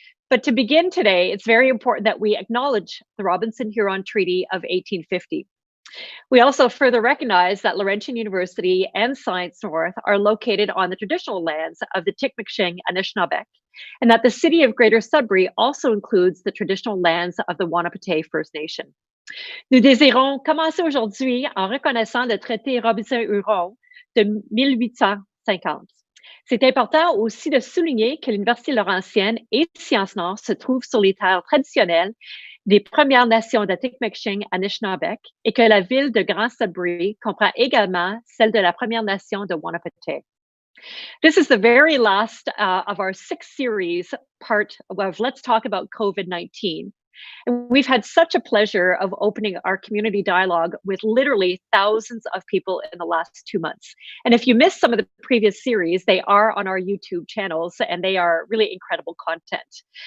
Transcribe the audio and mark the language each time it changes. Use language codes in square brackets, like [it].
[en] But to begin today, it's very important that we acknowledge the Robinson-Huron Treaty of 1850. We also further recognize that Laurentian University and Science North are located on the traditional lands of the Tsikmiksheng Anishinaabeg, and that the city of Greater Sudbury also includes the traditional lands of the Wanapitei First Nation. [fr] Nous désirons commencer aujourd'hui en reconnaissant le traité Robinson-Huron de 1850. C'est important aussi de souligner que l'Université Laurentienne et Sciences Nord se trouvent sur les terres traditionnelles des Premières Nations de Tsikmiksheng Anishinaabeg et que la ville de Grand Sudbury comprend également celle de la Première Nation de Wanapitei. [en] This is the very last of our 6th series part of Let's Talk About COVID-19. And we've had such a pleasure of opening our community dialogue with literally thousands of people in the last 2 months. And if you missed some of the previous series, they are on our YouTube channels, and they are really incredible content.